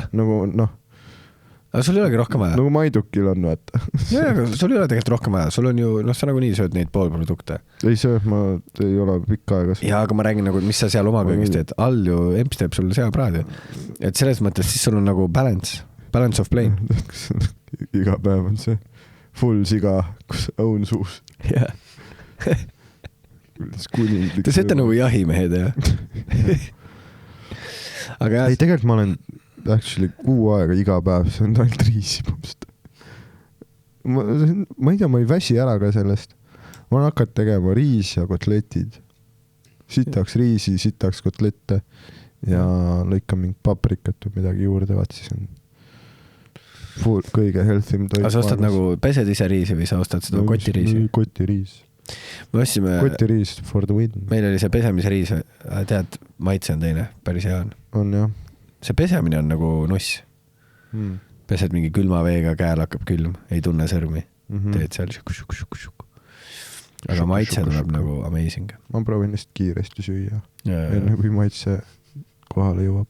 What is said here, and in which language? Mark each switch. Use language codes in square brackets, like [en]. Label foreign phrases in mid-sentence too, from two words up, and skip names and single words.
[et] Nagu, noh. Aga sul ei olegi rohkem vaja? Nagu Maidukil on, vaata. Jaa, aga sul ei ole tegelikult rohkem vaja. Sul on ju, sa nagu nii sööd neid poolprodukte. Ei söö, ma ei ole pikka aega. Jaa, aga ma räägin nagu, mis sa seal oma köögis teed. All ju emps teeb sul seapraadi. Et selles mõttes siis sul on nagu [en] balance of plane. [et] Iga päev on see full siga, kus õun suus. Jah. Te sööte nagu jahimehed, jah? Aga ei, tegelikult ma olen actually 6 aega iga päev, see on ainult riisi. Ma ei tea, ma ei väsi ära ka sellest. Ma olen hakanud tegema riis ja kotletid. Sitaks riisi, sitaks kotlette ja lõikan mingit paprikat või midagi juurde, vaat siis on kõige healthim toit. Aga sa ostad nagu, pesed ise riisi või sa ostad seda kotiriisi? Kotiriis. Kotiriis [en] for the win. [et] Meil oli see pesemise riis, tead, maitse on teine, päris hea on. On jah. See pesemine on nagu nuss. pesed mingi külma veega, käel hakkab külm, ei tunne sõrmi, teed seal šuk. Aga maitse tuleb nagu amazing. Ma proovin lihtsalt kiiresti süüa. Enne kui maitse kohale jõuab.